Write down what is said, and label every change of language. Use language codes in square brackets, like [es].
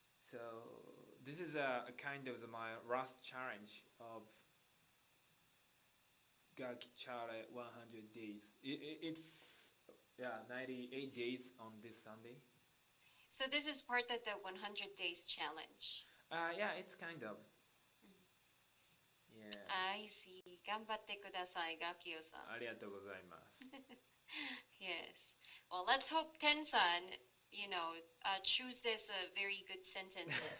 [en] So this is a kind of my last challenge of gaきチャレ100 days. It's 98 days on this Sunday. So this is part of the 100 days challenge. Yeah, it's kind of. Yeah. I see. [ja] 頑張ってください、ガキオさん。ありがとうございます。 [en] Yes. Well, let's hope Ten-san, choose this very good sentences.